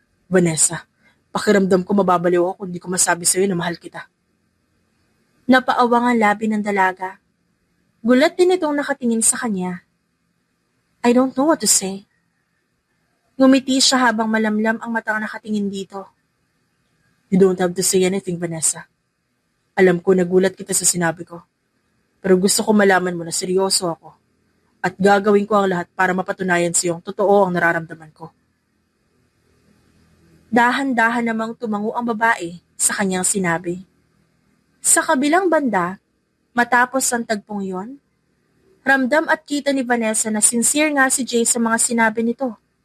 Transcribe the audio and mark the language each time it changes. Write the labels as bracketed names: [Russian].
[Filipino] Vanessa, pakiramdam ko mababaliw ako kung hindi ko masabi sa'yo na mahal kita. Napaawang ang labi ng dalaga. Gulat din itong nakatingin sa kanya. [English] I don't know what to say. [Filipino] Ngumiti siya habang malamlam ang matang nakatingin dito. [English] You don't have to say anything, Vanessa. [Filipino] Alam ko nagulat kita sa sinabi ko. Pero gusto ko malaman mo na seryoso ako. At gagawin ko ang lahat para mapatunayan sa iyong totoo ang nararamdaman ko. Dahan-dahan namang tumango ang babae sa kanyang sinabi. Sa kabilang banda, matapos ang tagpong yon, ramdam at kita ni Vanessa na sincere nga si Jay sa mga sinabi nito.